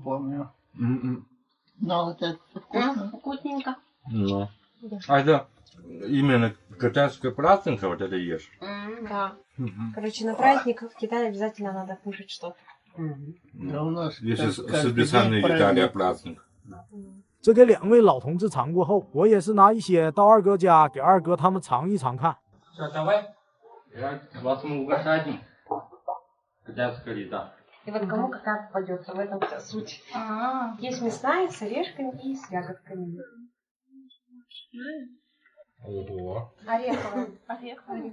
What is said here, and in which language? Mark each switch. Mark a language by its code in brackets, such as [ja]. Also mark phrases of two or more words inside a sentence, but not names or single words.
[ru] Помню. Но вот это вкусно. Вкусненько. Ну. А это именно китайская праздника вот это ешь? Да. Короче, на праздник в Китае обязательно надо кушать что-то. Да у нас Если каждый специальный день Италия праздник. праздник. [zh] 这给2位老同志尝过后，我也是拿一些到二哥家给二哥他们尝一尝看。 [ru] Давай. Вас мы угощаем. Китайская еда. И вот кому какая попадется, в этом вся суть. Есть мясная с орешками и с ягодками. Ого. Ореховая. Ореховая.